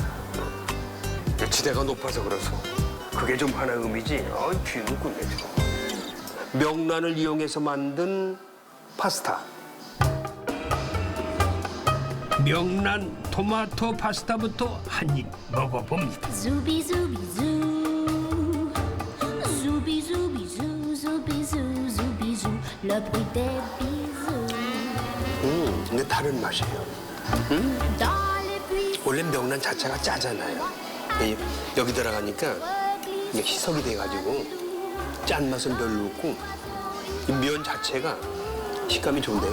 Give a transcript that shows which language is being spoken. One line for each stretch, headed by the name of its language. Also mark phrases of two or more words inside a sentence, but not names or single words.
Korean: 지대가 높아서 그래서 그게 좀 하나의 의미지. 뷰는 끝내줘. 명란을 이용해서 만든 파스타. 명란 토마토 파스타부터 한 입 먹어봅니다.
French: Zooby zooby zoo, zooby zooby zoo, zooby zoo, zooby zoo, le bruit des bisous.
Korean: 근데 다른 맛이에요.
French: Dans les buissons,
Korean: 원래 명란 자체가 짜잖아요. 여기 들어가니까 이게 희석이 돼가지고 짠맛은 별로 없고 이 면 자체가 식감이 좋은데요.